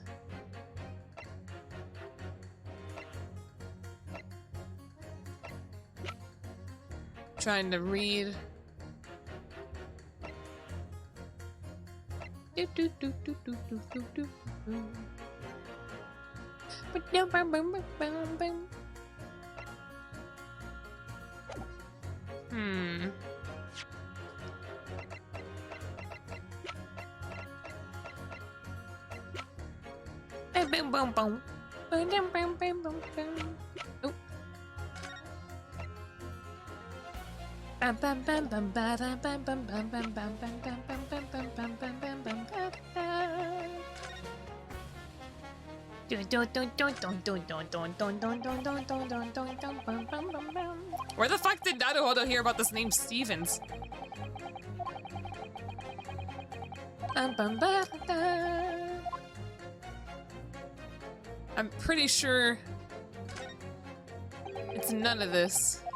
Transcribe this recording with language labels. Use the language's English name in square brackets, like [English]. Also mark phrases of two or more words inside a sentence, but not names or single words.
[English] Trying to read. Do, do, do, do, do, do, do, do, do. Hmm. Bam, bam, bam, bam. Bam, bam, bam, bam, bam, bam. Oh. Bam, bam, bam, bam, ba, da, bam, bam, bam, bam, bam, bam, bam, bam, bam, bam, bam, bam, bam, bam, ba, da. Where the fuck did Naruhodo hear about this name Stevens? I'm pretty sure it's none of this.